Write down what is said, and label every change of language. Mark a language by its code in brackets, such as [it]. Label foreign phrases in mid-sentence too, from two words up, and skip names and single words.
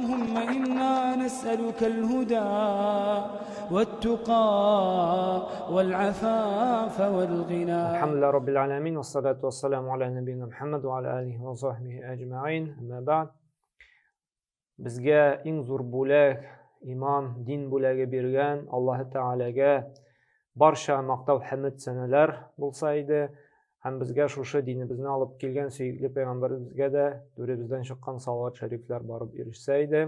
[ar] اللهم إنا نسألك الهدى والتقى والعفاف والغنى. الحمد لله رب العالمين والصلاة والسلام على نبينا محمد وعلى آله وصحبه أجمعين. أما بعد, [uz] bizga eng zo'r bo'lak iymon, din bo'lagi bergan Alloh taolaga barcha maqtov hamd sanalar bo'lsa edi. Ham bizga shu dinimizni olib kelgan suyukli payg'ambarimizga da bizdan chiqqan salovat shariflar borib erishsa edi.